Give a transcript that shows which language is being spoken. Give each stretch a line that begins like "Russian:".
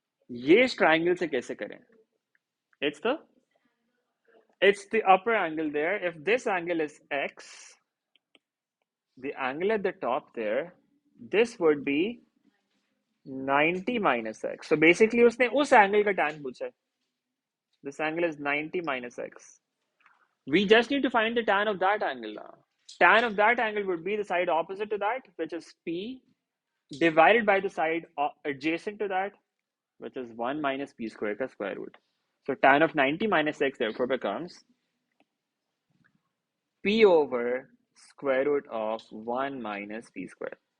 Hindi: ये इस triangle से कैसे करें?
English: It's the upper angle there. If this angle is x, the angle at the top there, this would be 90 minus x. So basically
Hindi: उसने उस angle का tan पूछा है.
English: This angle is 90 minus x. We just need to find the tan of that angle now. Tan of that angle would be the side opposite to that, which is p, divided by the side adjacent to that, which is 1 minus p square
Hindi: का
English: square root. So tan of 90 minus x therefore becomes p over square root of 1 minus p square.